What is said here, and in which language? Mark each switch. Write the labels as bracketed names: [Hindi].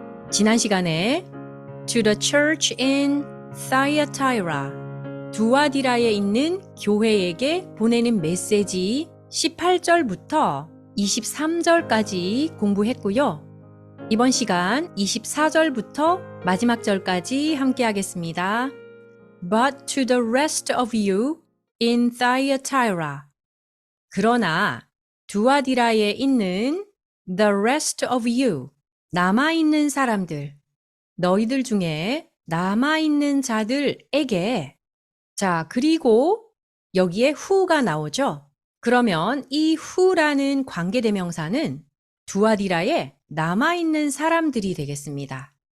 [Korean] 지난 시간에 [English] To the church in Thyatira, [Korean] 두아디라에 있는 교회에게 보내는 메시지 18절부터 23절까지 공부했고요. 이번 시간 24절부터 마지막 절까지 함께 하겠습니다. [English] But to the rest of you in Thyatira. [Korean] 그러나 두아디라에 있는 [English] the rest of you, [Korean] 남아있는 사람들, 너희들 중에 남아있는 자들에게. 자, 그리고 여기에 who가 나오죠. 그러면 이 who라는 관계대명사는 두아디라에 남아있는 사람들이 되겠습니다.